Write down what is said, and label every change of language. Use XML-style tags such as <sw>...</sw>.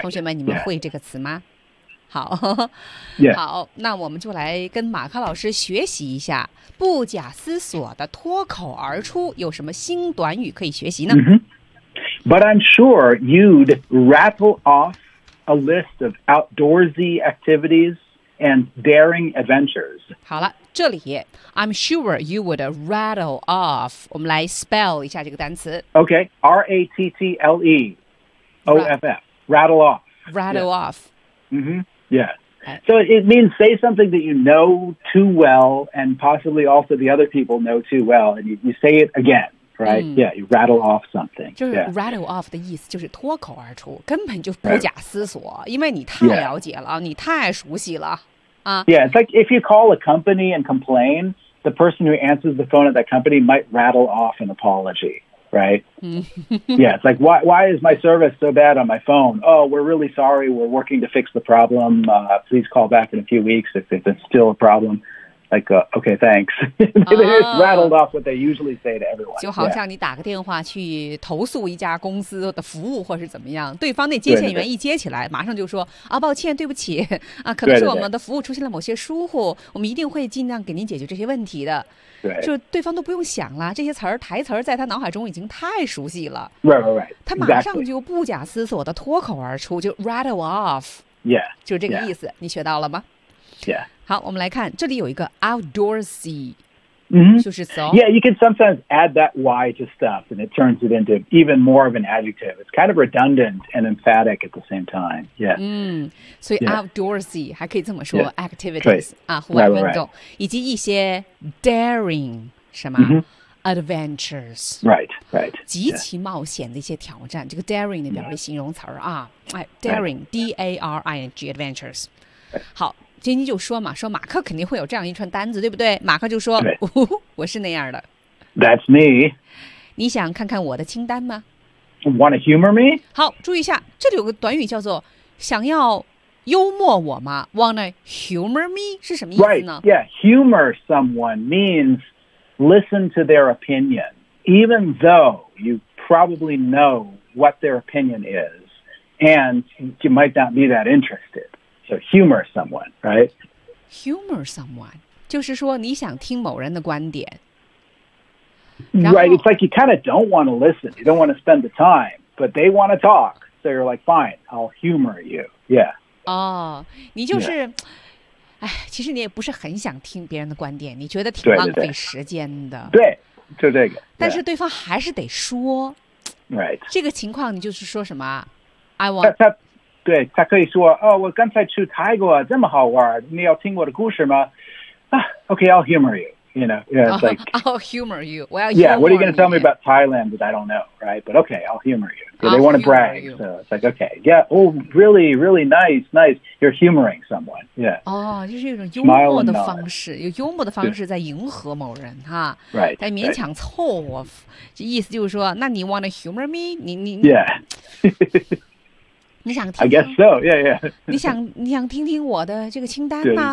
<zh>同学们，你们会这个词吗？</zh> <en>Yeah.</en> <zh>好，</zh> <en>yeah.</en> <zh>好，那我们就来跟马克老师学习一下不假思索的脱口而出，有什么新短语可以学习呢？</zh> <en>Mm-hmm. But I'm sure you'd rattle off. A list of outdoorsy activities and daring adventures.</en> <zh>好了，这里</zh> <en>I'm sure you would rattle off.</en> <zh>我们来 spell 一下这个单词。</zh> <en>Okay, rattle off. Rattle off. Rattle yeah. off. Mm-hmm. Yeah. So it means say something that you know too well, and possibly also the other people know too well, and you say it again. Right.、Mm. Yeah, you rattle off something.</en> <zh>就是 rattle、</zh> <en>yeah.</en> <zh>off 的意思就是脱口而出，根本就不假思索， right. 因为你太了解了，</zh> <en>yeah.</en> <zh>你太熟悉了、</zh> <en>Yeah, it's like if you call a company and complain, the person who answers the phone at that company might rattle off an apology, right? yeah, it's like why is my service so bad on my phone? Oh, we're really sorry. We're working to fix the problem.、please call back in a few weeks if it's still a problem. Like, okay, thanks. They just rattled off what they usually say to everyone.</en> <zh>就好像你打个电话去投诉一家公司的服务或是怎么样，对方那接线员一接起来，马上就说，啊，抱歉，对不起，啊，可能是我们的服务出现了某些疏忽，我们一定会尽量给您解决这些问题的。对。就对方都不用想了，这些词儿台词儿在他脑海中已经太熟悉了。</zh> <en>Right, right, right.</en> <zh>他马上就不假思索的脱口而出，就 rattle off.</zh> <en>Yeah.</en> <zh>就这个意思，你学到了吗？</zh> <en>Yeah.</en> <zh>好，我们来看，这里有一个 outdoorsy,、 mm-hmm. 就是 so.</zh> <en>Yeah, you can sometimes add that y to stuff, and it turns it into even more of an adjective. It's kind of redundant and emphatic at the same time. Yeah.</en> <zh>所以 outdoorsy、</zh> <en>yeah.</en> <zh>还可以这么说 yeah. activities 啊，户外运动，以及一些 daring 什么、 mm-hmm.</zh> <en>adventures. Right, right.</en> <zh>极其冒险的一些挑战， yeah. 这个 daring 里边的形容词儿、yeah. 啊，哎 ，daring,、</zh> <en>right.</en> <zh>daring adventures.、Right. 好。晶晶就说嘛，说马克肯定会有这样一串单子，对不对？马克就说、哦、我是那样的。</zh> <en>That's me.</en> <zh>你想看看我的清单吗？</zh> <en>Want to humor me?</en> <zh>好，注意一下，这里有个短语叫做想要幽默我吗？</zh> <en>Want to humor me?</en> <zh>是什么意思呢？</zh> <en>Right, yeah, humor someone means listen to their opinion, even though you probably know what their opinion is, and you might not be that interested. So humor someone, right? Humor someone,</en> <zh>就是说你想听某人的观点。</zh> <en>Right, it's like you kind of don't want to listen. You don't want to spend the time, but they want to talk. So you're like, fine, I'll humor you. Yeah.</en> <zh>哦，你就是，哎，其实你也不是很想听别人的观点，你觉得挺浪费时间的。对，就这个。但是对方还是得说。</zh> <en>Right.</en> <zh>这个情况你就是说什么 ？</zh> <en>I want.</en> <zh>对他可以说哦，我刚才去泰国这么好玩，你要听我的故事吗？</zh> <en>啊 ，Okay, I'll humor you. You know, yeah, it's like I'll humor you. Well, yeah, what are you going to tell me about Thailand that I don't know, right? But okay, I'll humor you. So they want to brag, so it's like okay, yeah, oh, really, really nice, nice. You're humoring someone, yeah.</en> <zh>哦，就是一种幽默的方式，有幽默的方式在迎合某人哈</zh> <en>，right?</en> <zh>在勉强凑合，这意思就是说，那你</zh> <en>want to humor me?</en> <zh>你</zh> <en>yeah.</en> <zh>你想听</zh> <en>？I guess so. Yeah, yeah.</en> <zh>你想听听我的这个清单吗？</zh>